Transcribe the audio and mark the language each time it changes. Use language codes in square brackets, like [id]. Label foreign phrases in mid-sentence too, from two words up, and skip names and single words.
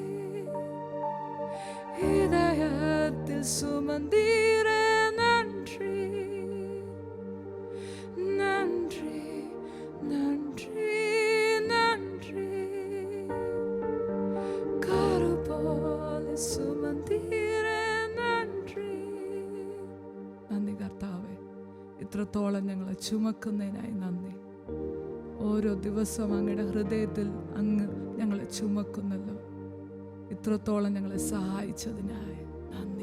[ta] இதயத்தில் சுமந்தீரே, நன்றி, நன்றி, நன்றி, நன்றி. கரு போல சுமந்தீரே, நன்றி. [ml] നന്ദി കർത്താവേ, ഇത്രത്തോളം ഞങ്ങളെ ചുമക്കുന്നതിനായി നന്ദി. ഓരോ ദിവസവും അങ്ങയുടെ ഹൃദയത്തിൽ അങ്ങ് ഞങ്ങളെ ചുമക്കുന്നല്ലോ. ഇത്രത്തോളം ഞങ്ങളെ സഹായിച്ചതിനായി നന്ദി.